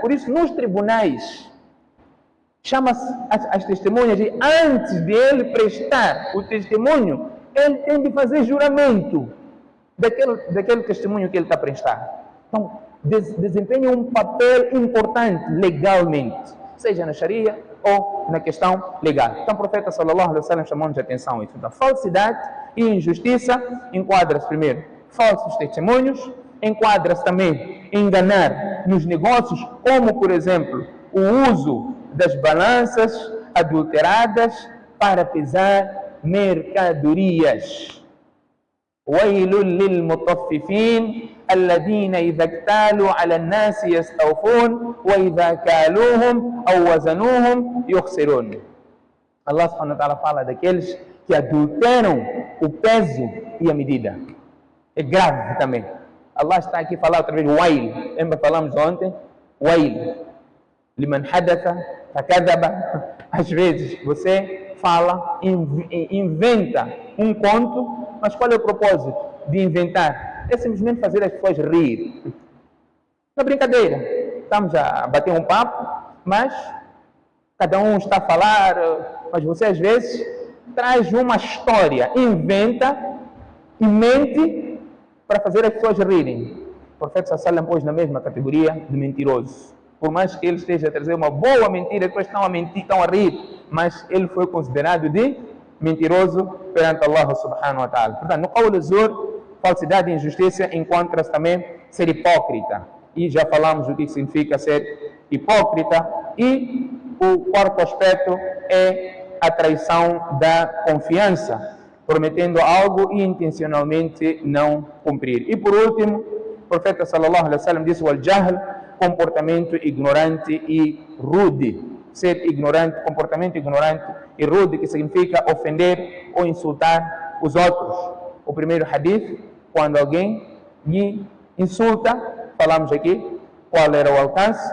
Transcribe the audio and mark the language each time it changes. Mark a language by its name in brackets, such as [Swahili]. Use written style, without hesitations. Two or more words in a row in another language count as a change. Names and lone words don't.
[Portuguese] Por isso, nos tribunais, chama-se as testemunhas e antes de ele prestar o testemunho, ele tem de fazer juramento daquele testemunho que ele está a prestar. Então, desempenha um papel importante legalmente, seja na Sharia ou na questão legal. Então, o profeta [Arabic] صلى الله عليه وسلم [Portuguese] chamou-nos a atenção a isso. Então, falsidade e injustiça enquadra-se primeiro falsos testemunhos, enquadra-se também enganar nos negócios, como, por exemplo, o uso das balanças adulteradas para pesar mercadorias. [Arabic] وَيْلٌ لِلْمُطَفِّفِينَ الَّذِينَ إِذَا اكْتَالُوا عَلَى النَّاسِ يَسْتَوْفُونَ وَإِذَا كَالُوهُمْ أَوْ وَزَنُوهُمْ يُخْسِرُونَ. [Portuguese] Allah [Arabic] سبحانه وتعالى [Portuguese] fala daqueles que adulteram o peso e a medida. É grave também. Allah está aqui a falar outra vez, wail. Lembra que falamos ontem? Wail. [Arabic] لمن حدث فكذب. [Portuguese] Às vezes você fala, inventa um conto, mas qual é o propósito de inventar? É simplesmente fazer as pessoas rir. Na brincadeira. Estamos a bater um papo, mas cada um está a falar, mas você às vezes traz uma história, inventa e mente para fazer as pessoas rirem. O profeta [Arabic] صلى الله عليه وسلم [Portuguese] pôs na mesma categoria de mentiroso. Por mais que ele esteja a trazer uma boa mentira, depois estão a mentir, estão a rir, mas ele foi considerado de mentiroso perante Allah [Arabic] سبحانه وتعالى. [Portuguese] Portanto, no [Arabic] قول زور, [Portuguese] falsidade e injustiça, encontra-se também ser hipócrita. E já falamos do que significa ser hipócrita. E o quarto aspecto é a traição da confiança, prometendo algo e intencionalmente não cumprir. E por último, o profeta [Arabic] صلى الله عليه وسلم [Portuguese] disse: [Arabic] "والجهل", [Portuguese] comportamento ignorante e rude. Ser ignorante, comportamento ignorante e rude, que significa ofender ou insultar os outros. O primeiro hadith, quando alguém lhe insulta, falamos aqui qual era o alcance.